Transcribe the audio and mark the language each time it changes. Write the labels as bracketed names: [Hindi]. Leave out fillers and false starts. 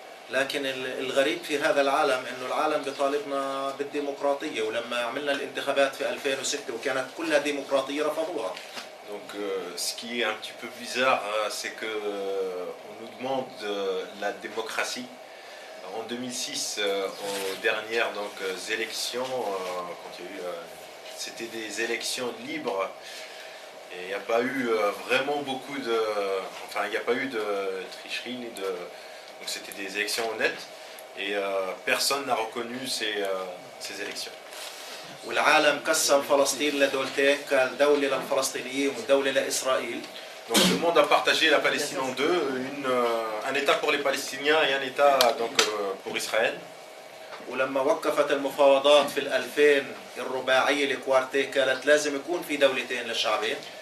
[Arabic] لكن الغريب في هذا العالم انه العالم بيطالبنا بالديمقراطية، ولما عملنا الانتخابات في 2006 وكانت كلها ديمقراطية رفضوها. [French] Donc ce qui est un petit peu bizarre, c'est que on nous demande la démocratie. En 2006, aux dernières donc, élections, quand il y a eu, c'était des élections libres et il n'y a pas eu vraiment beaucoup de, enfin il n'y a pas eu de tricherie ni de, donc c'était des élections honnêtes et personne n'a reconnu ces élections. [Arabic] والعالم قسم فلسطين لدولتين، كان دولة للفلسطينيين ودولة لإسرائيل. [French] Donc le monde a partagé la Palestine en deux, un État pour les Palestiniens et un État donc, pour Israël. [Arabic] ولما وقفت المفاوضات في 2000 الرباعية الكوارتيه كانت لازم يكون في دولتين للشعبين.